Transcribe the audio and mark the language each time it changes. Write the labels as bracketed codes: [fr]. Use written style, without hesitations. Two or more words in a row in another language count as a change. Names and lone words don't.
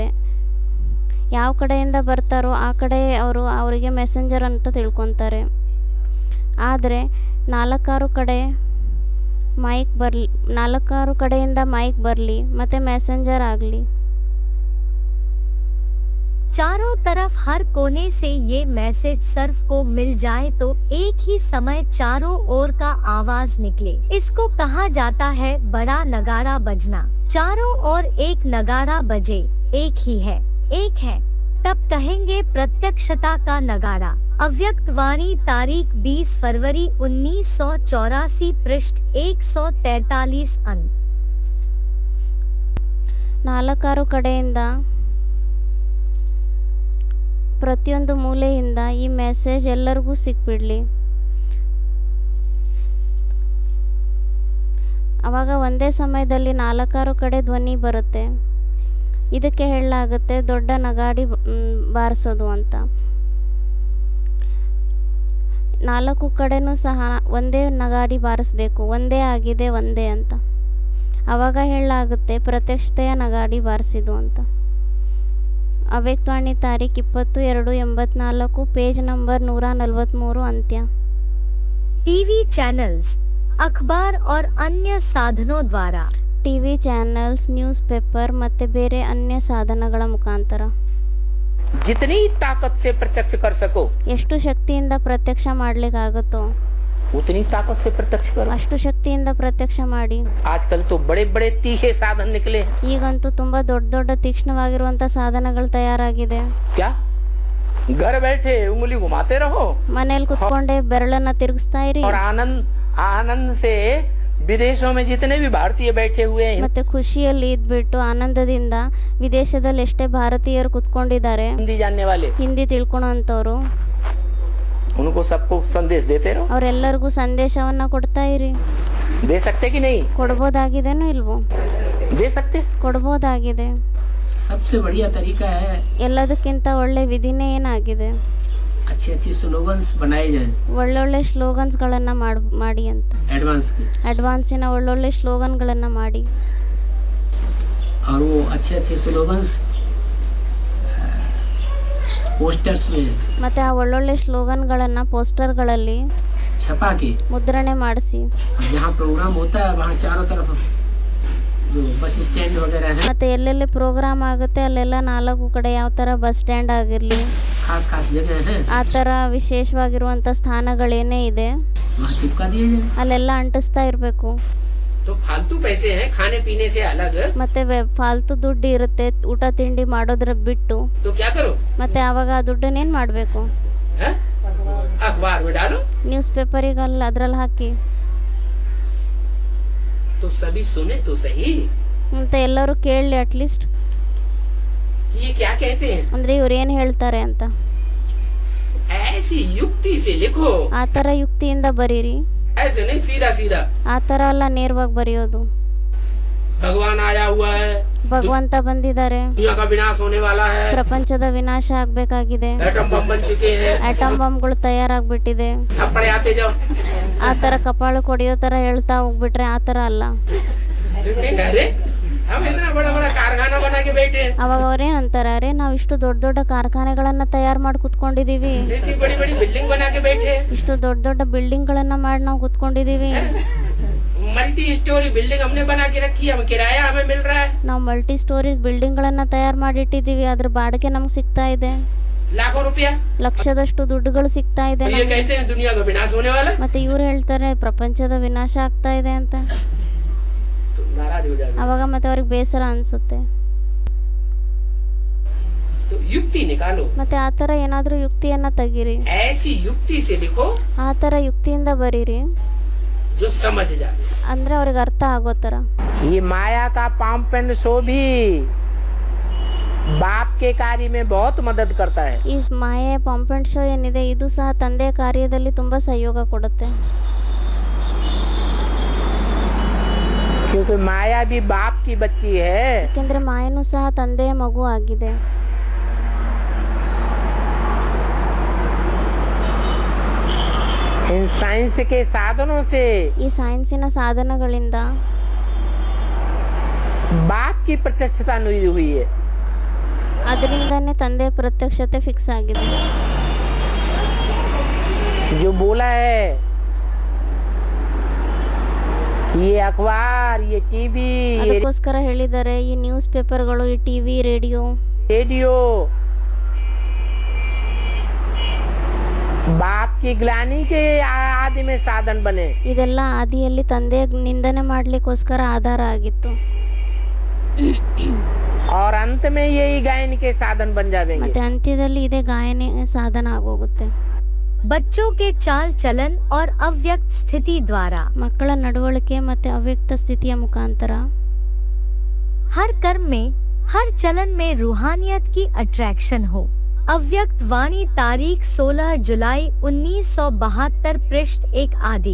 [kn] ಯಾವ ಕಡೆಯಿಂದ ಬರ್ತಾರೋ ಆ ಕಡೆ ಅವರಿಗೆ ಮೆಸೆಂಜರ್ ಅಂತ ತಿಳ್ಕೊತಾರೆ. ಆದರೆ ನಾಲ್ಕಾರು ಕಡೆಯಿಂದ ಮೈಕ್ ಬರಲಿ ಮತ್ತು ಮೆಸೆಂಜರ್ ಆಗಲಿ. [hi] चारों तरफ हर कोने से ये मैसेज सर्फ को मिल जाए तो एक ही समय चारों ओर का आवाज निकले। इसको कहा जाता है बड़ा नगाड़ा बजना। चारों ओर एक नगाड़ा बजे, एक ही है, एक है, तब कहेंगे प्रत्यक्षता का नगाड़ा। अव्यक्त वाणी, तारीख 20 फरवरी 1984, पृष्ठ 143 अंक। [kn] 4 ಕಡೆಯಿಂದ ಪ್ರತಿಯೊಂದು ಮೂಲೆಯಿಂದ ಈ ಮೆಸೇಜ್ ಎಲ್ಲರಿಗೂ ಸಿಕ್ಬಿಡ್ಲಿ. ಆವಾಗ ಒಂದೇ ಸಮಯದಲ್ಲಿ 4 ಕಡೆ ಧ್ವನಿ ಬರುತ್ತೆ. ಇದಕ್ಕೆ ಹೇಳಲಾಗುತ್ತೆ ದೊಡ್ಡ ನಗಾಡಿ ಬಾರಿಸೋದು ಅಂತ. 4 ಕಡೆನೂ ಸಹ ಒಂದೇ ನಗಾಡಿ ಬಾರಿಸ್ಬೇಕು, ಒಂದೇ ಆಗಿದೆ ಒಂದೇ ಅಂತ. ಆವಾಗ ಹೇಳಲಾಗುತ್ತೆ ಪ್ರತ್ಯಕ್ಷತೆಯ ನಗಾಡಿ ಬಾರಿಸಿದು ಅಂತ. ಅವ್ಯಕ್ತವಾಣಿ ತಾರೀಖ್ 20/2/84, [en] page number [kn] 143 ಅಂತ್ಯ. [en] TV channels, [hi] अखबार और अन्य साधनों द्वारा [en] TV channels, news paper [kn] ಮತ್ತೆ ಬೇರೆ ಅನ್ಯ ಸಾಧನಗಳ ಮುಖಾಂತರ [hi] जितनी ताकत से प्रत्यक्ष कर सको [kn] ಎಷ್ಟು ಶಕ್ತಿಯಿಂದ ಪ್ರತ್ಯಕ್ಷ ಮಾಡ್ಲಿಕ್ಕಾಗುತ್ತೋ [hi] उतनी ताकत से प्रत्यक्ष करो। [kn] ಅಷ್ಟು ಶಕ್ತಿಯಿಂದ ಪ್ರತ್ಯಕ್ಷ ಮಾಡಿ. [hi] आजकल तो बड़े बड़े तीखे साधन निकले हैं। [kn] ಈಗಂತೂ ತುಂಬಾ ದೊಡ್ಡ ದೊಡ್ಡ ತೀಕ್ಷ್ಣವಾಗಿರುವಂತ ಸಾಧನಗಳು ತಯಾರಾಗಿದೆ. [hi] क्या घर बैठे उंगली घुमाते रहो [kn] ಮನೇಲಿ ಕುತ್ಕೊಂಡೆ ಬೆರಳನ್ನ ತಿರುಗಿಸ್ತಾ ಇರಿ [hi] और आनंद आनंद से विदेशों में जितने भी भारतीय बैठे हुए हैं [kn] ಮತ್ತೆ ಖುಷಿಯಲ್ಲಿ ಇದ್ಬಿಟ್ಟು ಆನಂದದಿಂದ ವಿದೇಶದಲ್ಲಿ ಎಷ್ಟೇ ಭಾರತೀಯರು ಕುತ್ಕೊಂಡಿದ್ದಾರೆ, [hi] हिंदी जानने वाले, [kn] ಹಿಂದಿ ತಿಳ್ಕೊಳೋಂಥವ್ರು, [hi] उनको सबको संदेश देते रहो। [kn] ಅವರೆಲ್ಲರಿಗೂ ಸಂದೇಶವನ್ನ ಕೊಡ್ತಾ ಇರಿ. [hi] दे सकते कि नहीं? [kn] ಕೊಡ್ಬೋದಾಗಿದೇನೋ ಇಲ್ವೋ? [hi] दे सकते। [kn] ಕೊಡ್ಬೋದಾಗಿದೆ. [hi] सबसे बढ़िया तरीका है [kn] ಎಲ್ಲದಕ್ಕಿಂತ ಒಳ್ಳೆ ವಿಧಿನೇ ಏನಾಗಿದೆ, [hi] अच्छी अच्छी स्लोगन्स बनाए जाए [kn] ಒಳ್ಳೊಳ್ಳೆ ಸ್ಲೋಗನ್ಸ್ಗಳನ್ನು ಮಾಡಿ ಅಂತ. [hi] एडवांस की, [kn] ಅಡ್ವಾನ್ಸಿನ ಒಳ್ಳೊಳ್ಳೆ ಸ್ಲೋಗನ್ಗಳನ್ನು ಮಾಡಿ. [hi] और वो अच्छे अच्छे स्लोगन्स पोस्टर्स में [kn] ಮತ್ತೆ ಆ ಒಳ್ಳೊಳ್ಳೆ ಸ್ಲೋಗನ್ಗಳನ್ನು ಪೋಸ್ಟರ್ಗಳಲ್ಲಿ [hi] छपा के [kn] ಮುದ್ರಣೆ ಮಾಡಿಸಿ, [hi] जहाँ प्रोग्राम होता है वहाँ चारों तरफ जो [en] bus stand [hi] वगैरह है, [kn] ಮತ್ತೆ ಎಲ್ಲೆಲ್ಲಿ ಪ್ರೋಗ್ರಾಮ್ ಆಗುತ್ತೆ ಅಲ್ಲೆಲ್ಲ 4 ಕಡೆ ಯಾವ ಥರ [en] bus stand [kn] ಆಗಿರಲಿ, [hi] खास खास जगह है, [kn] ಆ ಥರ ವಿಶೇಷವಾಗಿರುವಂಥ ಸ್ಥಾನಗಳೇನೇ ಇದೆ [hi] वहाँ चिपका दिए जाए। [kn] ಅಲ್ಲೆಲ್ಲ ಅಂಟಿಸ್ತಾ ಇರಬೇಕು. [hi] तो फालतू पैसे हैं खाने पीने से अलग, [kn] ಮತ್ತೆ ಫಾಲ್ತು ದುಡ್ಡು ಇರುತ್ತೆ ಊಟ ತಿಂಡಿ ಮಾಡೋದ್ರ ಬಿಟ್ಟು. [hi] तो क्या करो? [kn] ಮತ್ತೆ ಆವಾಗ ಆ ದುಡ್ಡನ್ನೇನು ಮಾಡಬೇಕು? [hi] हैं? अखबार में डालो [kn] ನ್ಯೂಸ್ ಪೇಪರಿಗಲ್ಲ ಅದ್ರಲ್ಲಿ ಹಾಕಿ. [hi] तो सभी सुने तो सही [kn] ಮತ್ತೆ ಎಲ್ಲರೂ ಕೇಳಲಿ ಅಟ್ಲೀಸ್ಟ್, [hi] कि ये क्या कहते हैं। [kn] ಅಂದರೆ ಇವ್ರು ಏನು ಹೇಳ್ತಾರೆ ಅಂತ. [hi] ऐसी युक्ति से लिखो, [kn] ಆ ಥರ ಯುಕ್ತಿಯಿಂದ ಬರೀರಿ. [hi] ऐसे नहीं सीधा सीधा [kn] ಆ ಥರ ಎಲ್ಲ ನೇರವಾಗಿ ಬರೆಯೋದು. [hi] भगवान आया हुआ है, [kn] ಭಗವಂತ ಬಂದಿದ್ದಾರೆ, [hi] दुनिया का विनाश होने वाला है, [kn] ಪ್ರಪಂಚದ ವಿನಾಶ ಆಗ್ಬೇಕಾಗಿದೆ, [en] atom bomb [hi] बन चुके हैं, [kn] ಆಟಮ್ ಬಾಂಬ್ಗಳು ತಯಾರಾಗ್ಬಿಟ್ಟಿದೆ, [hi] थप्पड़े आते जाओ। [kn] ಆ ಥರ ಕಪಾಳು ಕೊಡಿಯೋ ಥರ ಹೇಳ್ತಾ ಹೋಗ್ಬಿಟ್ರೆ ಆ ಥರ ಅಲ್ಲ. [hi] अरे हम इतना बड़ा बड़ा कारखाना बना के बैठे हैं, [kn] ಅವಾಗ ಅವ್ರೇನ್ ಅಂತಾರೆ, ಅರೆ ನಾವು ಇಷ್ಟು ದೊಡ್ಡ ದೊಡ್ಡ ಕಾರ್ಖಾನೆಗಳನ್ನ ತಯಾರು ಮಾಡಿ ಕುತ್ಕೊಂಡಿದೀವಿ, [hi] इतनी बड़ी बड़ी बिल्डिंग बना के बैठे हैं, [kn] ಇಷ್ಟು ದೊಡ್ಡ ದೊಡ್ಡ ಬಿಲ್ಡಿಂಗ್ಗಳನ್ನ ಮಾಡಿ ನಾವು ಕುತ್ಕೊಂಡಿದೀವಿ, [en] multi story building [hi] हमने बना के रखी है, हम किराया हमें मिल रहा है, [kn] ನಾವು [en] multi stories [kn] ಬಿಲ್ಡಿಂಗ್ಗಳನ್ನ ತಯಾರು ಮಾಡಿ ಇಟ್ಟಿದ್ದೀವಿ, ಅದ್ರ ಬಾಡಿಗೆ ನಮ್ಗೆ ಸಿಗ್ತಾ ಇದೆ, [hi] लाखों रुपया। [kn] ಲಕ್ಷದಷ್ಟು ದುಡ್ಡುಗಳು ಸಿಗ್ತಾ ಇದೆ [hi] तो ये [kn] ನಮ್ಗೆ. [hi] कहते हैं दुनिया का विनाश होने वाला है, [kn] ಮತ್ತೆ ಇವ್ರು ಹೇಳ್ತಾರೆ ಪ್ರಪಂಚದ ವಿನಾಶ ಆಗ್ತಾ ಇದೆ ಅಂತ. [hi] तो नाराज हो जाएगा। [kn] ಅವಾಗ ಮತ್ತೆ ಅವ್ರಿಗೆ ಬೇಸರ ಅನ್ಸುತ್ತೆ. [hi] तो युक्ति निकालो, [kn] ಮತ್ತೆ ಆ ಥರ ಏನಾದರೂ ಯುಕ್ತಿಯನ್ನ ತೆಗೀರಿ, [hi] ऐसी युक्ति से लिखो [kn] ಆ ಥರ ಯುಕ್ತಿಯಿಂದ ಬರೀರಿ, [hi] जो समझ जाए। [kn] ಅಂದ್ರೆ ಅವ್ರಿಗೆ ಅರ್ಥ ಆಗೋ ಥರ. [hi] ये माया का पाम्पेंड शो भी बाप के कार्य में बहुत मदद करता है, [kn] ಈ ಮಾಯೆ ಪಾಂಪೆಂಟ್ ಶೋ ಏನಿದೆ ಇದು ಸಹ ತಂದೆಯ ಕಾರ್ಯದಲ್ಲಿ ತುಂಬಾ ಸಹಯೋಗ ಕೊಡುತ್ತೆ. [hi] क्योंकि माया भी बाप की बच्ची है। [kn] ಯಾಕೆಂದ್ರೆ ಮಾಯನೂ ಸಹ ತಂದೆಯ ಮಗು ಆಗಿದೆ. [hi] इन साइंस के साधनों से [kn] ಈ ಸೈನ್ಸಿನ ಸಾಧನಗಳಿಂದ [hi] बाप की प्रत्यक्षता नहीं हुई है, [kn] ಅದರಿಂದಾನೇ ತಂದೆಯ ಪ್ರತ್ಯಕ್ಷತೆ ಫಿಕ್ಸ್ ಆಗಿದೆ. [hi] जो बोला है ये अखबार, ये टीवी, [kn] ಅದಕ್ಕೋಸ್ಕರ ಹೇಳಿದ್ದಾರೆ ಈ ನ್ಯೂಸ್ ಪೇಪರ್ಗಳು, ಈ ಟಿವಿ, ರೇಡಿಯೋ, [hi] रेडियो, बाप की ग्लानि के आदि में साधन बने। [kn] ಇದೆಲ್ಲ ಆದಿಯಲ್ಲಿ ತಂದೆ ನಿಂದನೆ ಮಾಡ್ಲಿಕ್ಕೋಸ್ಕರ ಆಧಾರ ಆಗಿತ್ತು. [hi] और अंत में यही गायन के साधन बन जाएंगे। [kn] ಮತ್ತೆ ಅಂತ್ಯದಲ್ಲಿ ಇದೇ ಗಾಯನ ಸಾಧನ ಆಗೋಗುತ್ತೆ. [hi] बच्चों के चाल चलन और अव्यक्त स्थिति द्वारा [kn] ಮಕ್ಕಳ ನಡವಳಿಕೆ ಮತ್ತೆ ಅವ್ಯಕ್ತ ಸ್ಥಿತಿಯ ಮುಖಾಂತರ [hi] हर कर्म में हर चलन में रूहानियत की अट्रैक्शन हो। अव्यक्त वाणी तारीख 16 जुलाई 1972 पृष्ठ 1 आदि।